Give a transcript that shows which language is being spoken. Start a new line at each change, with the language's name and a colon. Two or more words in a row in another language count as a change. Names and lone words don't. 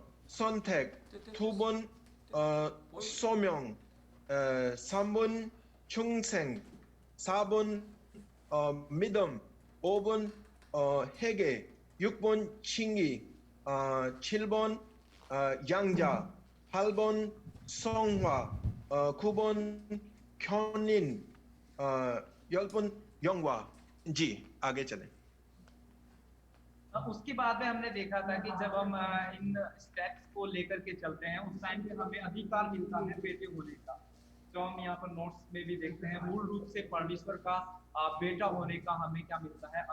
Korean: 선택, 2번 소명, 3번 충성, 4번 믿음, 5번 회개, 6번 칭의, 7번 양자, 8번 성화, 9번 견인, 10번 영화.
Hindi: जी आगे चलें। उसके बाद में हमने देखा था कि जब हम इन स्टेप्स को लेकर के चलते हैं उस टाइम पे हमें अधिकार मिलता है बेटे होने का, जो हम यहाँ पर नोट्स में भी देखते हैं। मूल रूप से परमेश्वर का बेटा होने का हमें क्या मिलता है?